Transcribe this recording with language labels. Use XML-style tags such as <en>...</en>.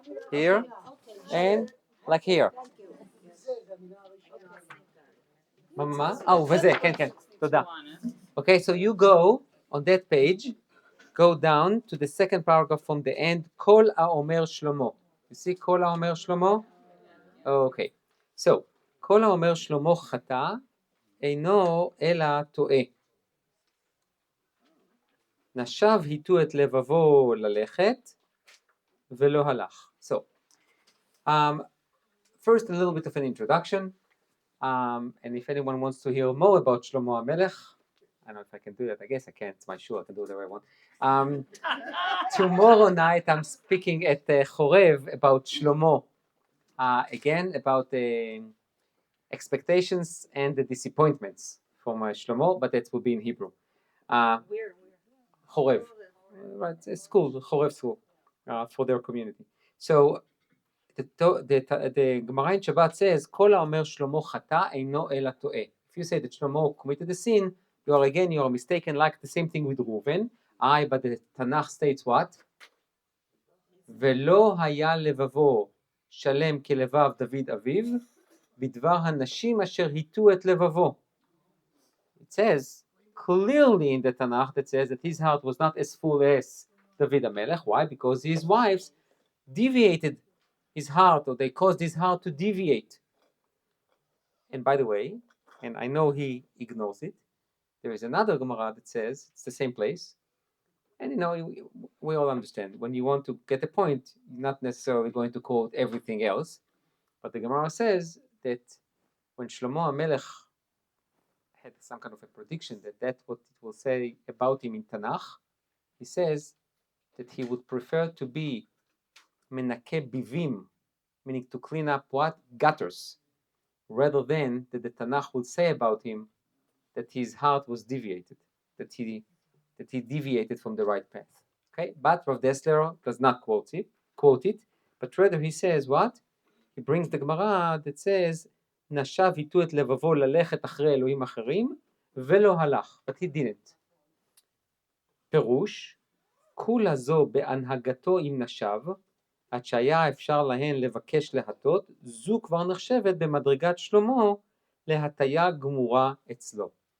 <en>Here. And like here.</en> <he>וזה, כן. תודה.</he> <en>Okay, so you go on that page, go down to the second paragraph from the end,</en> <he>כל האומר שלמה.</he> <en>You see</en> <he>כל האומר שלמה? Okay. So, כל האומר שלמה חטא, אינו אלא טועה. נשב היטו את לבבו ללכת, ולא הלך.</he> <en>So, first a little bit of an introduction, and if anyone wants to hear more about Shlomo HaMelech, I don't know if I can do that. I guess I can. It's my show. I can do whatever I want. Tomorrow night I'm speaking at Chorev about Shlomo. Again, about the expectations and the disappointments from Shlomo, but that will be in Hebrew. Where? Chorev. Right, a school, Chorev school, for their community. So, the Gemara in Shabbat says,</en> <he>כל האומר שלמה חטא אינו אלא טועה.</he> <en>If you say that Shlomo committed a sin, you are mistaken, like the same thing with Reuven. But the Tanakh states what?</en> <he>ולא היה לבבו שלם כלבב דוד אביו, בדבר הנשים אשר היטו את לבבו.</he> <en>It says clearly in the Tanakh that says that his heart was not as full as David HaMelech. Why? Because his wives deviated his heart, or they caused his heart to deviate. And by the way, and I know he ignores it, there is another Gemara that says, it's the same place, and we all understand, when you want to get a point, you're not necessarily going to quote everything else, but the Gemara says that when Shlomo HaMelech had some kind of a prediction that that's what it will say about him in Tanakh, he says that he would prefer to be menake bivim, meaning to clean up what? Gutters, rather than that the Tanakh will say about him that his heart was deviated, that he deviated from the right path. Okay, but Rav Dessler does not quote it, but rather he says what? He brings the Gemara that says,</en> <he>נשב היטו את לבבו ללכת אחרי אלוהים אחרים, ולא הלך,</he> <en>but he didn't.</en> <he>פירוש, כולה זו בהנהגתו עם נשב, עד שהיה אפשר להן לבקש להטות, זו כבר נחשבת במדרגת שלמה להטיה גמורה אצלו.</he>